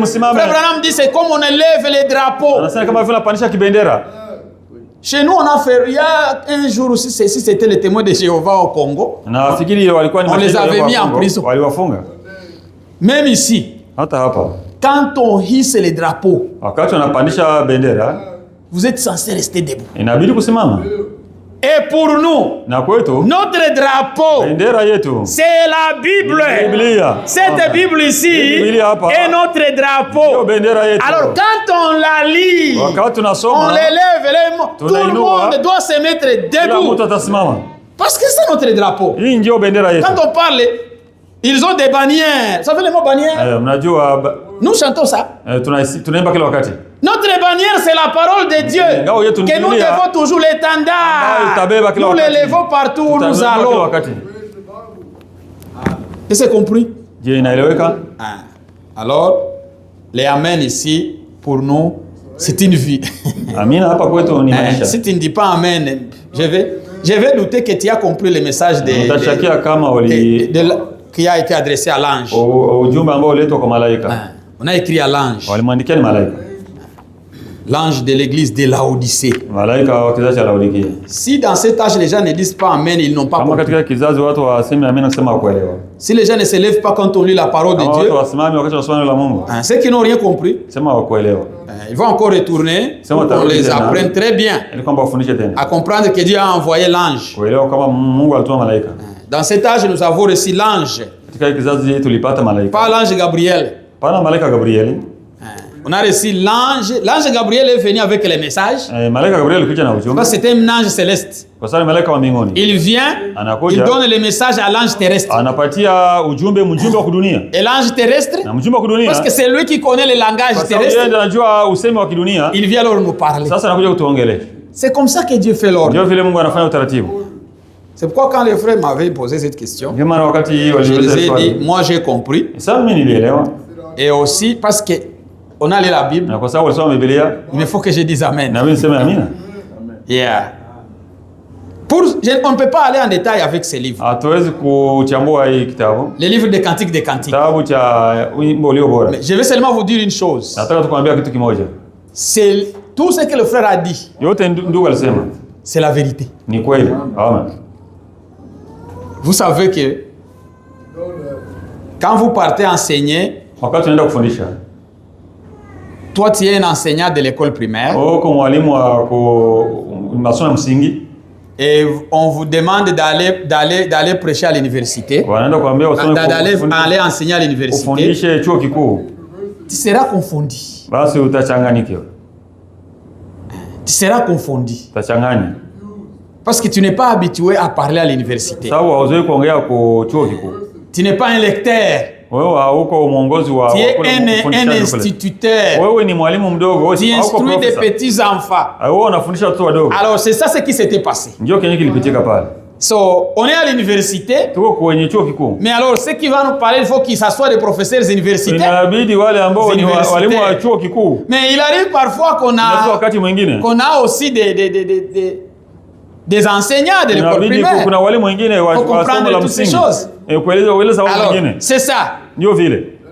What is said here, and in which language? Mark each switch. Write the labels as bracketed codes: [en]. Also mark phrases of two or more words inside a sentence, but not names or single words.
[fr] Frère Branham dit, c'est comme on élève les drapeaux. Chez nous, on a fait, il y a un jour aussi, si c'était les témoins de Jéhovah au Congo, on les avait mis en prison. Même ici, quand on hisse les drapeaux, vous êtes censé rester debout. Et pour nous, [sw] Na kwetu [fr] notre drapeau, [sw] bendera yetu [fr] c'est la Bible. [sw] Biblia. [fr] Cette Bible ici [sw] Biblia hapa [fr] est notre [sw] ndio [fr] drapeau. [sw] bendera yetu. [fr] Alors quand on la lit, [sw] Wakati [fr] on [sw] tunasoma [fr] l'élève, tout le monde doit se mettre [sw] kila [fr] debout. [sw] mtu atasimama. [fr] Parce que c'est notre drapeau. [sw] Hii ndio bendera yetu. [fr] Quand on parle, ils ont des bannières. Vous savez le mot bannière? [sw] Mnajua [fr] Nous chantons ça. [sw] tunaimba kila wakati. [fr] Notre bannière, c'est la parole de Dieu. [sw] Ngao yetu ni [fr] Que nous [sw] Biblia. [fr] devons toujours l'étendard. [sw] itabeba kila [fr] Nous [sw] wakati. [fr] l'élevons partout où nous [sw] Tutabeba kila [fr] allons. [sw] wakati. [fr] Est-ce que c'est compris? [sw] Je, inaeleweka? [fr] Alors, les amen ici, pour nous, c'est une vie. [sw] Amina hapa kwetu ni maisha. [fr] Si tu ne dis pas amen, je vais douter que tu as compris le message [sw] Utashakia kama [fr] qui a été adressé à l'ange. [sw] ujumbe ambao uletwa kwa malaika. [fr] On a écrit à l'ange. [sw] Walimwandikia ni malaika. [fr] L'ange de l'église de Laodicée. [sw] Malaika wa kizazi cha Laodikia. [fr] Si dans cet âge les gens ne disent pas amen, ils n'ont pas [sw] Kama [fr] compris. [sw] katika kizazi watu waseme amina kusema kuelewa. [fr] Si les gens ne se lèvent pas quand on lit la parole de Dieu, [sw] Watu wasimame wakati wanasoma neno la Mungu. [fr] ceux qui n'ont rien compris, [sw] Sema wakuelewa. [fr] ils vont encore retourner pour qu'on les apprenne très bien [sw] Ili kwamba wafundishe tena. [fr] à comprendre que Dieu a envoyé l'ange. [sw] Kuelewa kama Mungu alituma malaika. [fr] Dans cet âge, nous avons reçu l'ange, [sw] Katika kizazi tulipata malaika. [fr] pas l'ange Gabriel. [sw] Pana malaika Gabrieli. [fr] On a reçu l'ange. L'ange Gabriel est venu avec les messages. [sw] Malaika Gabrieli alikuja na ujumbe. [fr] Parce que c'était un ange céleste. [sw] Kwa sababu malaika wa mbinguni. [fr] Il vient, il donne le message à l'ange terrestre. [sw] Anapatia ujumbe mjumbe wa kudunia. [fr] Et l'ange terrestre, [sw] Na mjumbe wa kudunia. [fr] parce que c'est lui qui connaît le langage terrestre. [sw] Yeye anajua usemi wa kidunia. [fr] Il vient alors nous parler. [sw] Sasa anakuja kutuongelea. [fr] C'est comme ça que Dieu fait l'ordre. [sw] Ndio vile Mungu anafanya utaratibu. [fr] C'est pourquoi quand les frères m'avaient posé cette question, [sw] Ndio maana wakati [fr] je les ai dit, moi j'ai compris. [sw] Sasa mimi nilielewa. [fr] Et aussi parce que on a lu la Bible. [sw] Na kwa sababu alisoma Biblia, [fr] il faut que je dise amen. [sw] Na mimi niseme amina. Yeah. [fr] On ne peut pas aller en détail avec ces livres. [sw] Hatuwezi kuchambua hii kitabu. [fr] Les livres des cantiques des cantiques. [sw] Kitabu cha wimbo ulio bora. [fr] Mais je vais seulement vous dire une chose. [sw] Nataka tukwambia kitu kimoja. [fr] C'est tout ce que le frère a dit. [sw] Yote ndugu alisema. [fr] C'est la vérité. [sw] Ni kweli. [fr] Amen. Vous savez que quand vous partez enseigner, [sw] wakati unaenda kufundisha, [fr] toi tu es un enseignant de l'école primaire. [sw] Uko mwalimu wa masomo ya msingi. [fr] Et on vous demande d'aller prêcher à l'université. [sw] Wanaenda kuambia [fr] d'aller enseigner à l'université. [sw] Ufundishe chuo kikuu. [fr] Tu seras confondu. [sw] Basi utachanganyikiwa. [fr] Tu seras confondu. [sw] Utachanganya. [fr] Parce que tu n'es pas habitué à parler à l'université. [sw] Sababu hauzoei kuongea kwa chuo kikuu. [fr] Tu n'es pas un lecteur. [sw] Wewe hauko mwongozi wa [fr] tu es un instituteur. [sw] Wewe ni mwalimu mdogo. [fr] Tu instruis des petits enfants. [sw] Wewe unafundisha watoto wadogo. [fr] Alors c'est ça ce qui s'était passé. [sw] Ndio kenye kilipitika pale. [fr] So, on est à l'université. [sw] Tuko kwenye chuo kikuu. [fr] Mais alors ceux qui vont nous parler, il faut qu'ils s'assoient des professeurs universitaires. [sw] Inabidi wale ambao ni walimu wa chuo kikuu. [fr] Mais il arrive parfois qu'on a aussi des enseignants de l'école primaire. [sw] Kuna walimu wengine wa somo la msingi. [fr] Alors, c'est ça. [sw] Ndio vile.